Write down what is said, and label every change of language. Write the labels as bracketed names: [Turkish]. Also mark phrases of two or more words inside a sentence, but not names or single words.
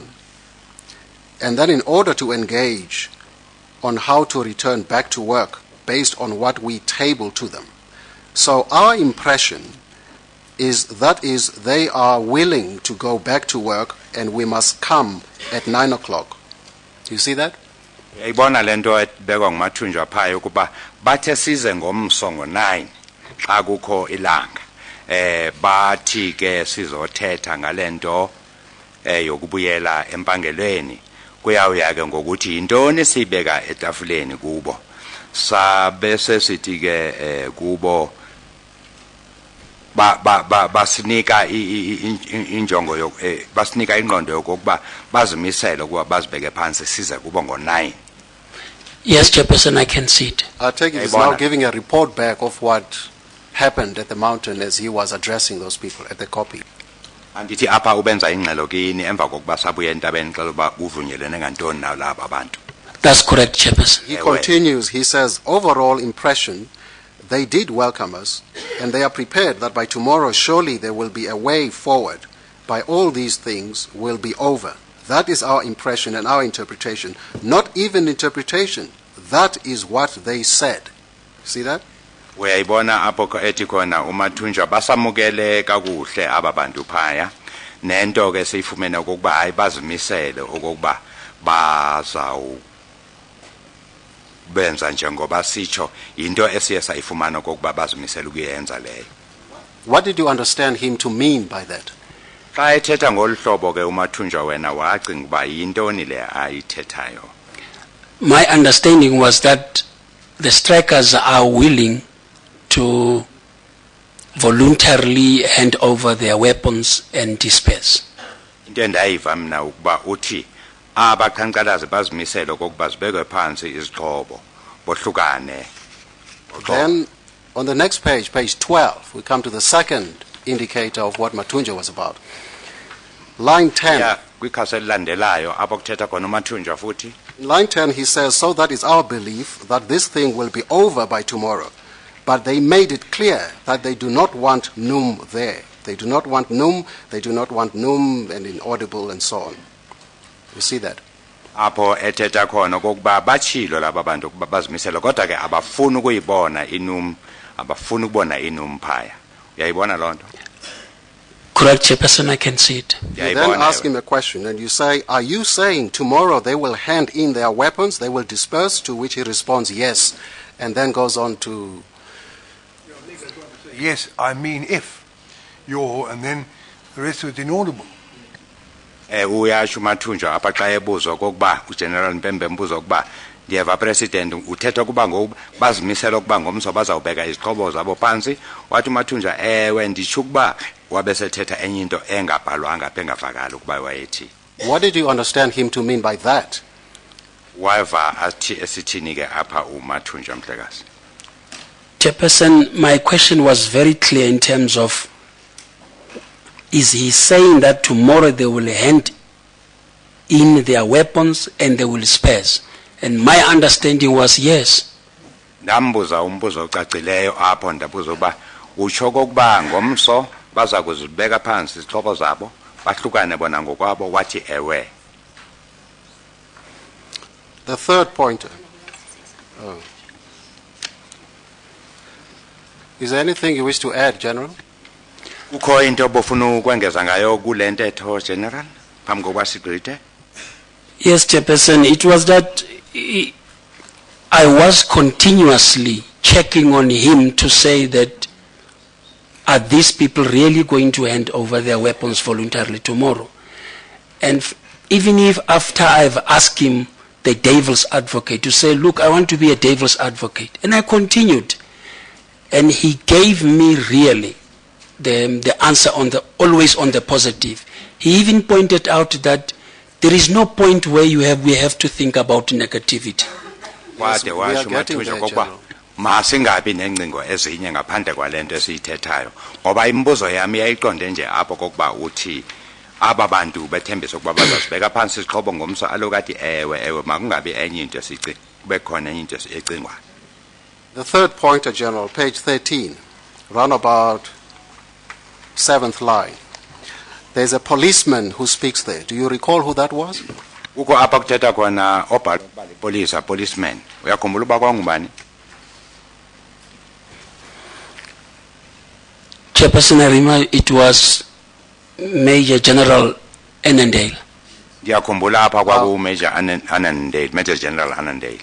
[English] And then in order to engage on how to return back to work based on what we table to them. So our impression is they are willing to go back to work and we must come at 9 o'clock. Do you see that? [Xhosa] Ibona lento ebekwa nguMathunjwa phaya ukuba bathe size ngomso ngo9 xa kukho ilanga. Bathi ke sizothetha ngalento yokubuyela empangelweni kuyawuya ke ngokuthi intoni sibeka etafuleni kubo. sabese sithi ke kubo basinika injongo basinika ingqondo yokuba bazimisele ukuba bazibeke phansi size kubo ngo9. [English] Yes, Chairperson, I can see it. I take it he's now giving a report back of what happened at the mountain as he was addressing those people at the copy. [Xhosa] Andithi apha ubenza ingxelo kini emva kokuba sabuye entabeni xela uba uvunyelene ngantoni nawo laba abantu. [English] That's correct, Chairperson. He continues, he says, overall impression, they did welcome us, and they are prepared that by tomorrow surely there will be a way forward. By all these things will be over. That is our impression and our interpretation. Not even interpretation. That is what they said. See that? [Xhosa] Uyayibona apho ethi khona uMathunjwa basamukele kakuhle ababantu phaya nento ke seyifumene okokuba hayi bazimisele okokuba bazawu benza njengoba sitsho into esiye sayifumana okokuba bazimisele ukuyenza leyo. [English] What did you understand him to mean by that? [Xhosa] Xa ethetha ngolhlobo ke uMathunjwa wena wacinga uba yintoni le ayithethayo? [English] My understanding was that the strikers are willing to voluntarily hand over their weapons and disperse. [Xhosa] Into endayiva mina ukuba uthi abaqhankqalazi bazimisele okokuba zibekwe phansi izixhobo bohlukane. [English] Then on the next page, page 12, we come to the second indicator of what Mathunjwa was about. Line 10. Yeah, [Xhosa] kwikhasi elilandelayo apho kuthetha khona uMathunjwa futhi. [English] In line 10 he says, so that is our belief that this thing will be over by tomorrow. But they made it clear that they do not want NUM there. They do not want NUM, they do not want NUM and inaudible and so on. You see that? [Xhosa] Apho ethetha khona okokuba bachilo laba bantu ukuba bazimisele kodwa ke abafuni ukuyibona inum abafuni ukubona inum phaya. Uyayibona lonto? [English] Correct, Chairperson, I can see it. You then ask him a question and you say, are you saying tomorrow they will hand in their weapons, they will disperse? To which he responds, yes, and then goes on to... Yes, I mean if you're, and then the rest of it inaudible. [Xhosa] Uyasho uMathunjwa apha xa ebuzwa okokuba uGeneral Mpembe embuza ukuba ndiyeva president uthetha ukuba ngoku bazimisela ukuba ngomso bazawubeka izixhobo zabo phansi wathi uMathunjwa ewe nditsho ukuba wabesethetha enye into engabhalwanga apha engavakali ukuba wayethi. [English] What did you understand him to mean by that? [Xhosa] Wava athi esithini ke apha uMathunjwa Mhlekazi? [English] Chairperson, my question was very clear in terms of, is he saying that tomorrow they will hand in their weapons and they will disperse? And my understanding was yes. [Xhosa] Ndambuza umbuzo ocacileyo apho ndabuza uba utsho kokuba ngomso baza kuzibeka phansi izixhobo zabo bahlukane bona ngokwabo wathi ewe. [English] The third pointer. Oh. Is there anything you wish to add, General? [Xhosa] Kukho into obufuna ukwengeza ngayo kule ntetho General phambi kokuba sigqithe? [English] Yes, Chairperson, it was that I was continuously checking on him to say that are these people really going to hand over their weapons voluntarily tomorrow? And even if after I've asked him the devil's advocate to say, look, I want to be a devil's advocate. And I continued. And he gave me really the answer on the always on the positive. He even pointed out that there is no point where we have to think about negativity. Yes, we are getting there, General. [Xhosa] Masingabi nengcingo ezinye ngaphandle kwalento esiyithethayo ngoba imibuzo yami yayiqonde nje apho kokuba uthi aba bantu bethembisa ukuba bazazibeka phansi izixhobo ngomso alokathi ewe makungabi enye into esici kube khona enye into ecingwayo. [English] The third pointer, General, page 13, round about 7th line. There's a policeman who speaks there. Do you recall who that was? [Xhosa] Uko apha kuthetha khona obhala [English] police, policeman. [Xhosa] Uyakhumbula uba kwangubani? [English] Chairperson, I remember it was Major General Annandale. [Xhosa] Ndiyakhumbula apha kwaku Major Annandale, Major General Annandale.